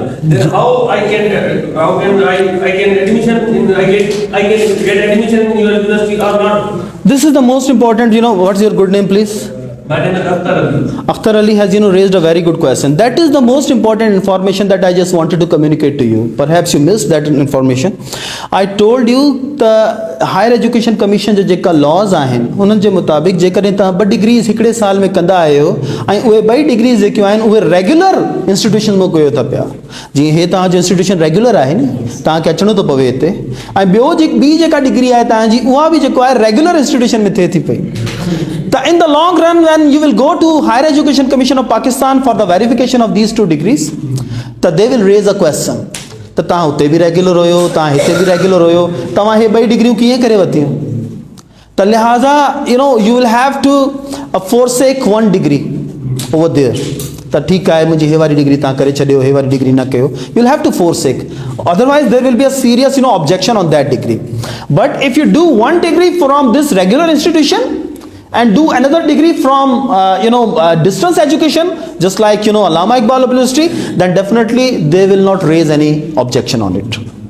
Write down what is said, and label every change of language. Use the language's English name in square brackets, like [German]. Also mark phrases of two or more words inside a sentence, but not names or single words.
[English] Then how I can admission in I can get admission in your university or not? This is the most important, what's your good name, please? My name is Akhtar Ali. Akhtar Ali has, raised a very good question. That is the most important information that I just wanted to communicate to you. Perhaps you missed that information. I told you the Higher Education Commission [Sindhi] जो जेका laws आहिनि उन्हनि जे मुताबिक़ जेकॾहिं तव्हां 2 डिग्रीज़ हिकिड़े साल में कंदा आहियो ऐं उहे 2 डिग्रीज़ जेकियूं आहिनि उहे [English] regular institution [Sindhi] में कयो था पिया जीअं हे तव्हांजो इंस्टीट्यूशन रेगुलर आहे नी तव्हांखे अचणो थो पवे हिते ऐं ॿी जेका डिग्री आहे तव्हांजी उहा बि जेको आहे [English] regular institution [Sindhi] में थिए थी पई त [English] in the long run when you will go to Higher Education Commission of Pakistan for the verification of these 2 degrees [Sindhi] त [English] they will raise a question [Sindhi] त तव्हां हुते बि रेगुलर हुयो तव्हां हिते बि रेगुलर हुयो तव्हां हे 2 डिग्रियूं कीअं करे वरितियूं त लिहाज़ा [English] you will have to forsake 1 degree over there [Sindhi] त ठीकु आहे मुंहिंजी हे वारी डिग्री तव्हां करे छॾियो हे वारी डिग्री न कयो [English] you will have to forsake otherwise there will be a serious objection on that degree but if you do 1 degree from this regular institution and do another degree from distance education just like Allama Iqbal University then definitely they will not raise any objection on it.